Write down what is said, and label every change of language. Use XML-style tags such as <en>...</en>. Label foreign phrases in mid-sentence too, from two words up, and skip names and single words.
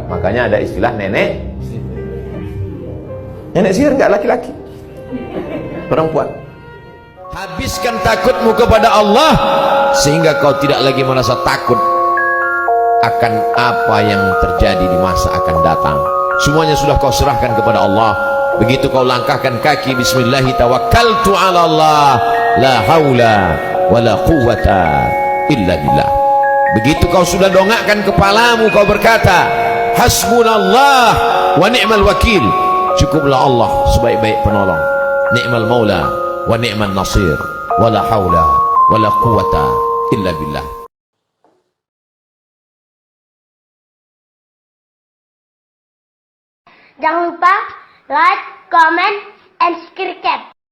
<id>Makanya ada istilah nenek. Nenek sihir enggak laki-laki, perempuan. Habiskan takutmu kepada Allah sehingga kau tidak lagi merasa takut akan apa yang terjadi di masa akan datang. Semuanya sudah kau serahkan kepada Allah. Begitu kau langkahkan kaki,</id> <ar>بسم الله توكلت على الله، لا حول ولا قوة إلا بالله.</ar> <id>Begitu kau sudah dongakkan kepalamu, kau berkata</id> <ar>حسبنا الله ونعم الوكيل,</ar> <id>cukuplah Allah sebaik-baik penolong,</id> <ar>نعم المولى ونعم النصير، ولا حول ولا قوة إلا بالله.</ar> <id>Jangan lupa</id> <en>like, comment, and subscribe.</en>